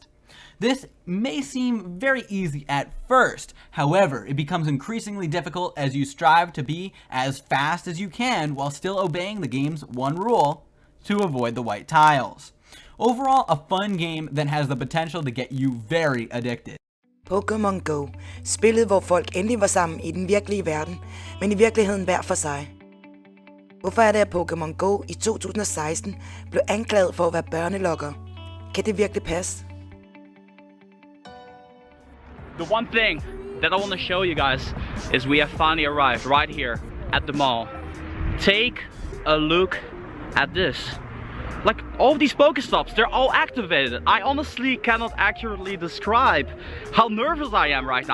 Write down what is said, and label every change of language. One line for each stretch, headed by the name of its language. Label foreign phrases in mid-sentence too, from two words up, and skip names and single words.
English: This may seem very easy at first, however, it becomes increasingly difficult as you strive to be as fast as you can while still obeying the game's one rule, to avoid the white tiles. Overall, a fun game that has the potential to get you very addicted. Pokémon Go.
Danish: Spillet, hvor folk endelig var sammen i den virkelige verden, men i virkeligheden hver for sig. Hvorfor er det, at Pokémon Go i 2016 blev anklaget for at være børnelokker? Kan det virkelig passe?
English: The one thing that I want to show you guys is we have finally arrived right here at the mall. Take a look at this. Like, all of these Pokestops, they're all activated. I honestly cannot accurately describe how nervous I am right now.